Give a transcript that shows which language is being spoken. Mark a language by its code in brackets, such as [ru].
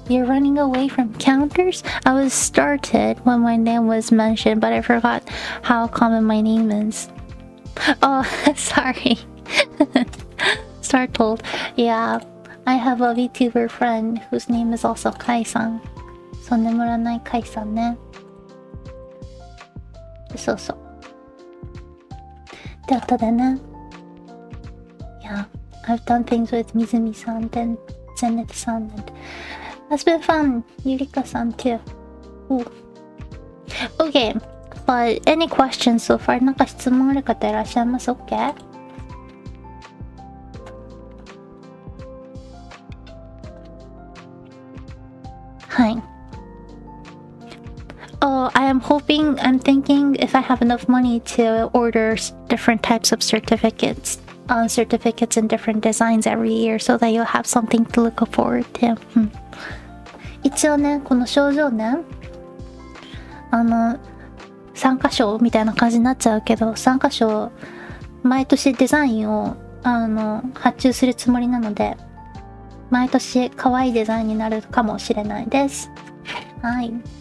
[en] You're running away from counters? I was started when my name was mentioned, but I forgot how common my name is. Oh, sorry. Startled. Yeah, I have a VTuber friend whose name is also Kai-san. So, [ja] 眠らない Kai-san ね。そうそう。で、後でね。 [en] Yeah, I've done things with Mizumi-san, then Zenith-san, and that's been fun. Yurika-san too. Ooh. Okay, but any questions so far? [ja] なんか質問ある方いらっしゃいます？ [en] OK? Hi. Oh, I'm thinking if I have enough money to order different types of certificates in different designs every year, so that you'll have something to look forward to. [ja] 一応ね、この賞状ね、参加賞みたいな感じになっちゃうけど、参加賞毎年デザインを発注するつもりなので、毎年可愛いデザインになるかもしれないです。はい。